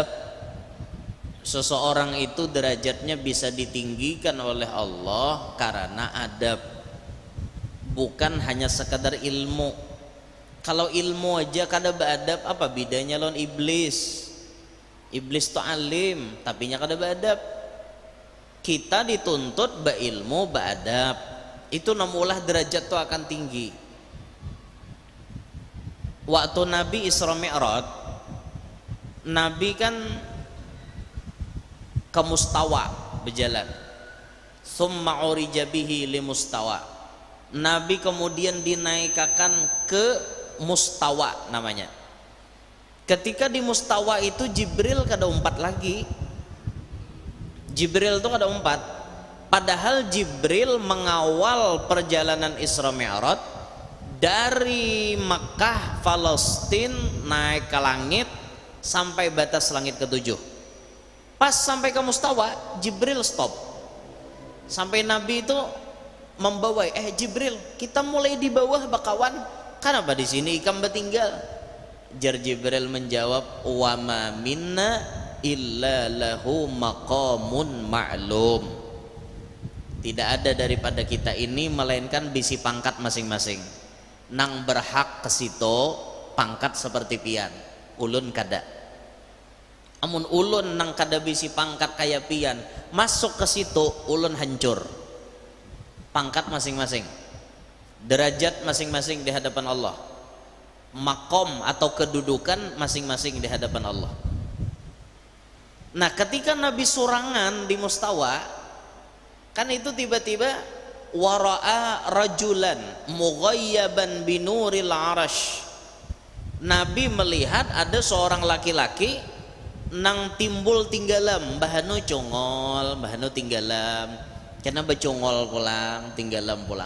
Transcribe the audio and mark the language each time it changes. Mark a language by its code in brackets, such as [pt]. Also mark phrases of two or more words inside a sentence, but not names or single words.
[id] Seseorang itu derajatnya bisa ditinggikan oleh Allah karena adab, bukan hanya sekadar ilmu. [bjn] Kalau ilmu aja kada beadab, apa bedanya lawan iblis? Iblis tu alim, tapi nya kada beadab. Kita dituntut beilmu, beadab. Itu namulah derajat tu akan tinggi. [id] Waktu Nabi Isra Mi'raj, Nabi kan ke mustawa berjalan. [ar] ثم عرج به لمستوى. [id] Nabi kemudian dinaikkan ke mustawa namanya. [bjn] Ketika di mustawa itu Jibril kada umpat lagi. Jibril itu kada umpat. [id] Padahal Jibril mengawal perjalanan Isra Mi'raj dari Makkah, Palestina naik ke langit sampai batas langit ketujuh. Pas sampai ke mustawa, Jibril stop. [bjn] Sampai Nabi itu membawa, Jibril, kita mulai di bawah bakawan. Kenapa di sini ikam bertinggal? Jar Jibril menjawab, [ar] وما منا إلا له مقام معلوم. [bjn] Tidak ada daripada kita ini melainkan bisi pangkat masing-masing. Nang berhak ke situ pangkat seperti pian, ulun kada. Amun ulun nang kada bisi pangkat kaya pian, masuk ke situ ulun hancur. [id] Pangkat masing-masing, derajat masing-masing di hadapan Allah, makom atau kedudukan masing-masing di hadapan Allah. [bjn] Nah ketika Nabi surangan di mustawa, kan itu tiba-tiba [ar] رأى رجلا مغيبا بنور العرش. [bjn] Nabi melihat ada seorang laki-laki nang timbul tinggalam bahanu congol, bahanu tinggalam, karena becongol pulang, tinggalam pulang.